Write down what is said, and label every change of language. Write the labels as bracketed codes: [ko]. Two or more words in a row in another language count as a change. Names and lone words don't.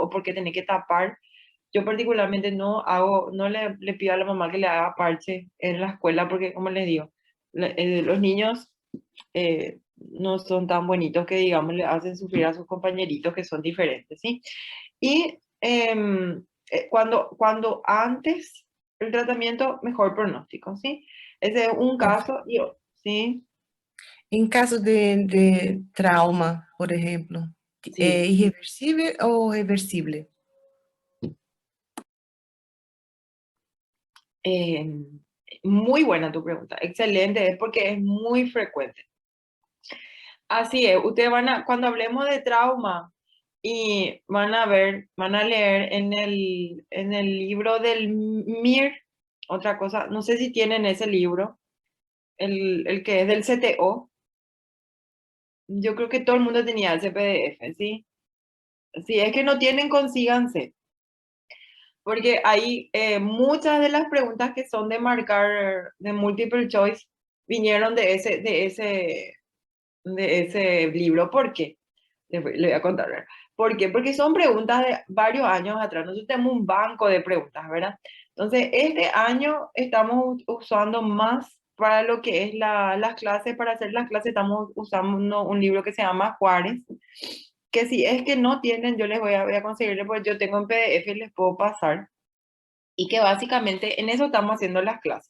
[es] ¿O por qué tiene que tapar? Yo particularmente no le pido a la mamá que le haga parche en la escuela porque, como les digo, los niños no son tan bonitos que, digamos, le hacen sufrir a sus compañeritos que son diferentes, ¿sí? Y cuando antes el tratamiento, mejor pronóstico, ¿sí? Ese es un caso, ¿sí? [pt] Em caso de trauma, por exemplo, é [es] Sí. [pt] irreversível ou reversível? [es] Eh, Muy buena tu pregunta, excelente, es porque es muy frecuente. Así es, ustedes cuando hablemos de trauma y van a ver, van a leer en el libro del MIR, otra cosa, no sé si tienen ese libro, el que es del CTO, yo creo que todo el mundo tenía ese PDF, ¿sí? Si es que no tienen, consíganse, porque hay muchas de las preguntas que son de marcar, de [en] multiple choice, [es] vinieron de ese libro. ¿Por qué? Le voy a contar, ¿verdad? ¿Por qué? Porque son preguntas de varios años atrás. Nosotros tenemos un banco de preguntas, ¿verdad? Entonces, este año estamos usando más para lo que es las clases, para hacer las clases estamos usando un libro que se llama Juárez, que si es que no tienen, yo les voy a conseguirle, porque yo tengo en PDF y les puedo pasar, y que básicamente en eso estamos haciendo las clases.